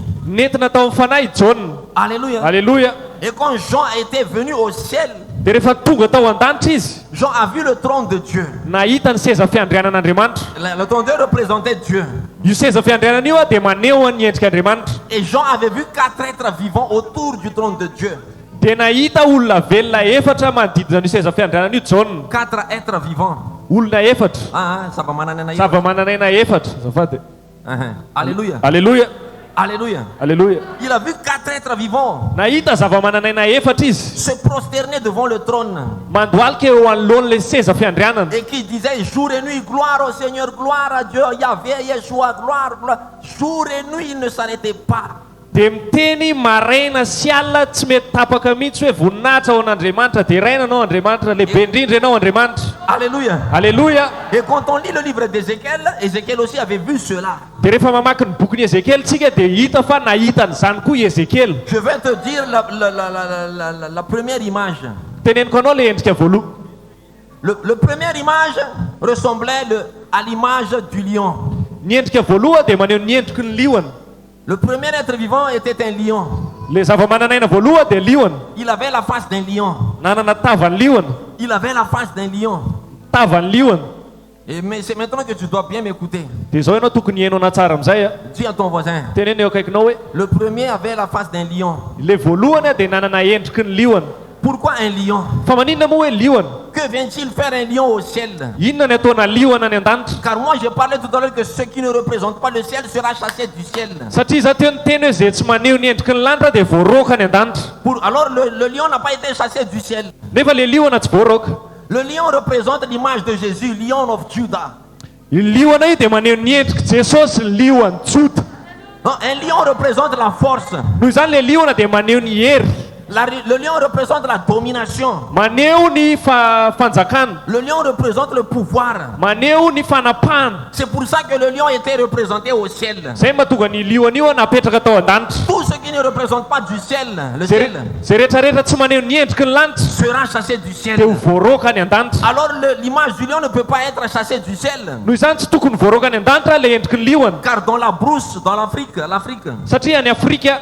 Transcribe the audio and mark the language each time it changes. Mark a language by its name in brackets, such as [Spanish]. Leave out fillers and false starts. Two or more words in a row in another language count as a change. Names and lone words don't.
[Malagasy] Nentina tao amin'ny fanahy Jaune. [French] Alléluia. Alléluia. Et quand Jean était venu au ciel, [Malagasy] Dia rehefa tonga tao an-danitra izy, [French] Jean a vu le trône de Dieu. [Malagasy] nahita ny seza fiandrianan'Andriamanitra. [French] Le trône de Dieu représentait Dieu. [Malagasy] Io seza fiandrianana io a dia maneho ny endrik'Andriamanitra. [French] Et Jean avait vu 4 êtres vivants autour du trône de Dieu. [Malagasy] Dia nahita olona velona efatra manodidina io seza fiandrianana io Jaune. [French] 4 êtres vivants. [Malagasy] Olona efatra. [French] Ça va [Malagasy] manana. Zava-mananaina efatra. Azafady. [French] Alléluia. Alléluia. Alléluia. Alléluia. Il a vu 4 êtres vivants [Malagasy] Nahita zava-mananaina efatra izy. [French] se prosterner devant le trône [Malagasy] Mandohalika eo anoloan'ilay seza fiandrianana. [French] et qui disaient jour et nuit, gloire au Seigneur, gloire à Dieu, Yahvé, Yeshua, gloire, gloire. Jour et nuit, il ne s'arrêtait pas. [Malagasy] Dia miteny maraina sy alina tsy mety tapaka mihitsy hoe voninahitra ao an'Andriamanitra. Dia raina anao Andriamanitra, lehibe indrindra ianao Andriamanitra. [French] Alléluia. Alléluia. Et quand on lit le livre d'Ézéchiel, Ézéchiel aussi avait vu cela. [Malagasy] Dia rehefa mamaky ny bokin'i Ezekiel tsika dia hita fa nahita n'izany koa i Ezekiel. [French] Je vais te dire la première image. [Malagasy] Teneniko anao le endrika voaloha. [French] Le première image ressemblait à l'image du lion. [Malagasy] Ny endrika voaloha dia maneho ny endriky ny liona. [French] Le premier être vivant était un lion. [Malagasy] Le zava-mananaina voaloha dia liona. [French] Il avait la face d'un lion. [Malagasy] Nanana tavan'ny liona. [French] Il avait la face d'un lion. [Malagasy] Tavan'ny liona. [French] Mais c'est maintenant que tu dois bien m'écouter. [Malagasy] Dia zao ianao tokony hiainona tsara amin'izay a. [French] Dis à ton voisin. [Malagasy] Teneny eo akaikinao hoe [French] Le premier avait la face d'un lion. [Malagasy] le voalohany a dia nanana endriky ny liona. [French] Pourquoi un lion? [Malagasy] Fa maninona moa hoe liona? [French] Que vient-il faire un lion au ciel? [Malagasy] Inona ny ataona liona ny an-danitra? [French] Car moi je parlais tout à l'heure que ceux qui ne représentent pas le ciel sera chassé du ciel. [Malagasy] Satria za teo niteny hoe izay tsy maneho ny endriky ny lanitra dia voaroaka ny an-danitra. [French] Alors le lion n'a pas été chassé du ciel. [Malagasy] Nefa le liona tsy voaroaka. [French] Le lion représente l'image de Jésus, [English] Lion of Judah. [Malagasy] io liona io dia maneho ny endriky jesosy ny lioany tsota [French] Non, un lion représente la force. [Malagasy] noho izany le liona dia maneho ny hery [French] Le lion représente la domination. [Malagasy] maneho ny fanjakana [French] Le lion représente le pouvoir. [Malagasy] maneho ny fanapahana [French] C'est pour ça que le lion était représenté au ciel. [Malagasy] zay mahatonga ny lioana io napetraka tao an-danitra [French] Tout ce qui ne représente pas du ciel, le ciel, [Malagasy] zay rehetrarehetra tsy maneho ny endriky ny lanitra [French] sera chassé du ciel. [Malagasy] dia ho voaroaka ny an-danitra [French] Alors l'image du lion ne peut pas être chassée du ciel. [Malagasy] noho izany tsy tokony voaroaka ny an-danitra le endriky ny lioana [French] Car dans la brousse, dans l'Afrique, [Malagasy] satria any afrika